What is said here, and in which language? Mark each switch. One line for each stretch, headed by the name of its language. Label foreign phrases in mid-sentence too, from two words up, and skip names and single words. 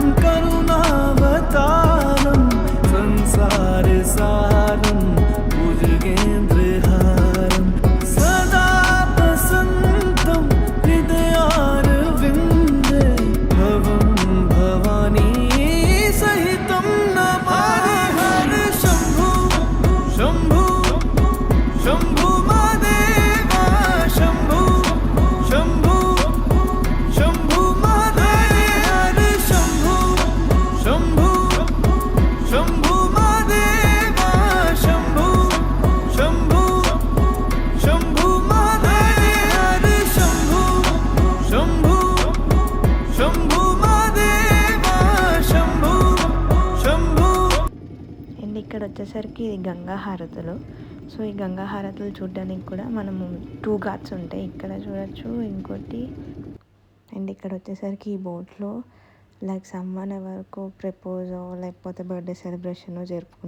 Sanskrit: करुणावतारम संसार सारम भुजगेन्द्रहारं सदा वसन्तं हृदयारविन्दे भवं भवानी सहितं नमामि हरे शंभु शंभु शंभु महादेवा शंभु शंभु शंभु महादेव हरे शंभु शंभु शंभु महादेवा शंभु शंभु शंभु महादेव हरे शंभु शंभु शंभु महादेवा शंभु शंभु.
Telugu: అండ్ ఇక్కడ వచ్చేసరికి ఇది గంగా హారతులు. సో ఈ గంగా హారతులు చూడడానికి కూడా మనము 2 ఘాట్స్ ఉంటాయి. ఇక్కడ చూడొచ్చు, ఇంకోటి. అండ్ ఇక్కడ వచ్చేసరికి ఈ బోట్లో
English: like someone
Telugu: ఎవరికో ప్రపోజో లేకపోతే
English: birthday celebration
Telugu: జరుపుకుంటున్నారు.